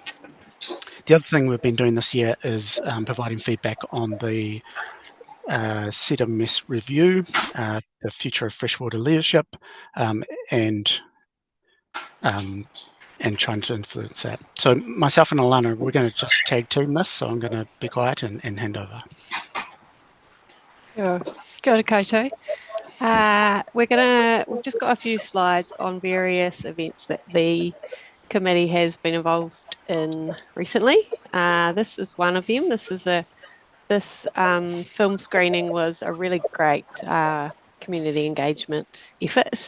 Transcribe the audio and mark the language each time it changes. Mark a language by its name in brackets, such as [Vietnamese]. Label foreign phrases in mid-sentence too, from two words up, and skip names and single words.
[English] The other thing we've been doing this year is providing feedback on the CWMS review, the future of freshwater leadership, and trying to influence that. So myself and Alana, we're going to just tag team this, so I'm going to be quiet and hand over. [Māori] Kia ora koutou. [English] We've just got a few slides on various events that the committee has been involved in recently. This is one of them. This film screening was a really great community engagement effort.